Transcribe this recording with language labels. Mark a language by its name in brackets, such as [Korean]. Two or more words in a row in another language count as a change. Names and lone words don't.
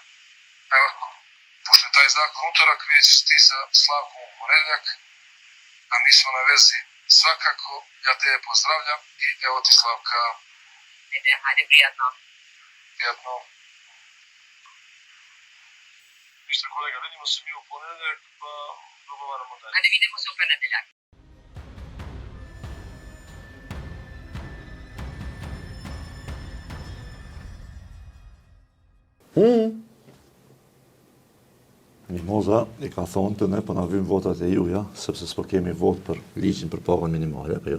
[Serbian] Evo, pošto je taj zakon utorak, vidjet ćeš ti sa Slavkom u ponedjeljak, a mi smo na vezi svakako, ja tebe pozdravljam i evo ti Slavka. Ajde, prijatno. Prijatno. Ništa kolega, vidimo se mi u ponedjeljak, pa dogovaramo dalje. Ajde, vidimo se u ponedeljak. [Albanian] Mimoza i ka thonë të ne po na vim votat e juja, sepse s'po kemi vot për ligjin për pagën minimale, apo jo?